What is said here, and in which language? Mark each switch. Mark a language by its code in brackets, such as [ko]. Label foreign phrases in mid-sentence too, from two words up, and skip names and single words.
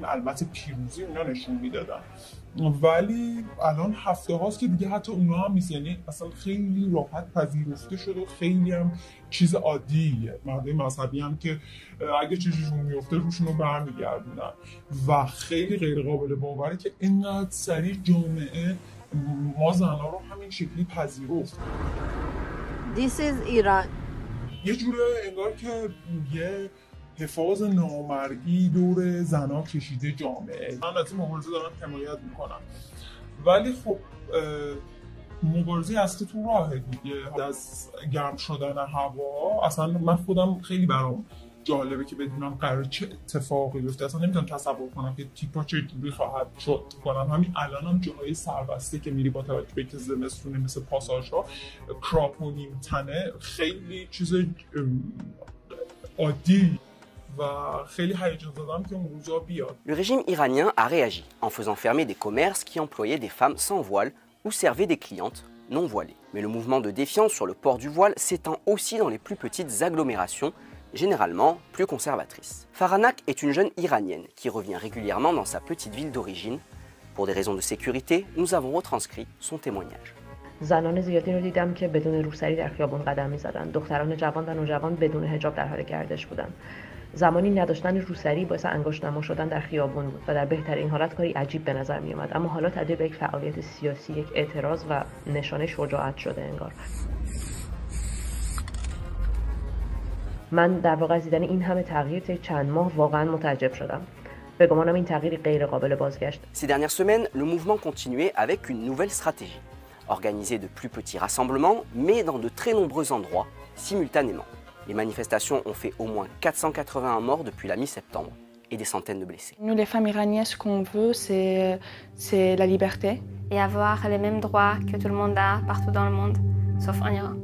[fa] البته پیروزی اونا نشون میدادن ولی الان هفته هاست که دیگه حتی اونا هم نیست یعنی اصلا خیلی راحت پذیرفته شده و خیلی هم چیز عادیه مردم مذهبی هم که اگه چیزشون میفته روشون رو برمیگردونن و خیلی غیر قابل باوره که اینقدر سریع جامعه ما زنها رو همین شکلی پذیرفت. [en] This is Iran. [fa] یه جوره انگار که یه حفاظ نامرئی دور زنها کشیده جامعه. من از این مبارزه دارم حمایت میکنم ولی خب مبارزه اصلی تو راهه دیگه از گرم شدن هوا اصلا من خودم خیلی برام جالبه که بدونم قرار چه اتفاقی بیفته اصلا نمیتونم تصور کنم که تیپا چه جوری خواهد شد کنم همین الانم جاهای سربسته که میری با توجه به که زمستونه مثل پاساژها کراپ و نیم تنه خیلی چیز عادی [fr] Le régime iranien a réagi en faisant fermer des commerces qui employaient des femmes sans voile ou servaient des clientes non voilées. Mais le mouvement de défiance sur le port du voile s'étend aussi dans les plus petites agglomérations, généralement plus conservatrices. Faranak est une jeune iranienne qui revient régulièrement dans sa petite ville d'origine. Pour des raisons de sécurité, nous avons retranscrit son témoignage. [fa] زنان زیادی رو دیدم که بدون روسری در خیابان قدم می‌زدن. دختران جوان و نوجوان بدون حجاب در حال گردش بودن. زمانی نداشتن روسری باعث انگشت‌نما شدن در خیابون بود و در بهترین حالت کاری عجیب به نظر می‌آمد، اما حالا تبدیل به یک فعالیت سیاسی، یک اعتراض و نشانه شجاعت شده انگار. من در واقع از دیدن این همه تغییر طی چند ماه واقعا متعجب شدم. به گمانم این تغییری غیر قابل بازگشت. [fr] Ces dernières semaines, le mouvement continuait avec une nouvelle stratégie. Organiser de plus petits rassemblements, mais dans de très nombreux endroits, simultanément. Les manifestations ont fait au moins 481 morts depuis la mi-septembre et des centaines de blessés. Nous, les femmes iraniennes, ce qu'on veut, c'est la liberté. Et avoir les mêmes droits que tout le monde a partout dans le monde, sauf en Iran.